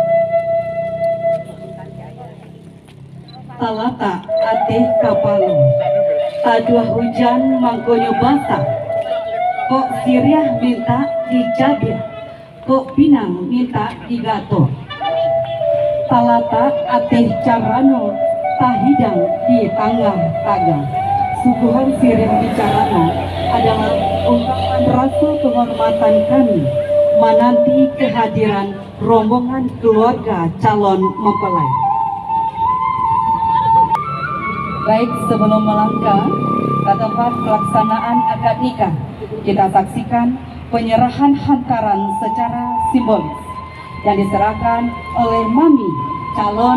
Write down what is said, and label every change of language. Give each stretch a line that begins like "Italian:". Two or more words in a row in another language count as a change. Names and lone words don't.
Minangkabau: talata ateh kapalo, taduah hujan mangkonyo basah, kok siriah minta dicabir, kok pinang minta digato. Talata ateh carano, tahidang di tangga-tangga.
Indonesian: Suguhan siriah di carano adalah ungkapan rasa penghormatan kami menanti kehadiran rombongan keluarga calon mempelai. Baik, sebelum melangkah ke tempat pelaksanaan akad nikah, kita saksikan penyerahan hantaran secara simbolis yang diserahkan oleh Mami calon.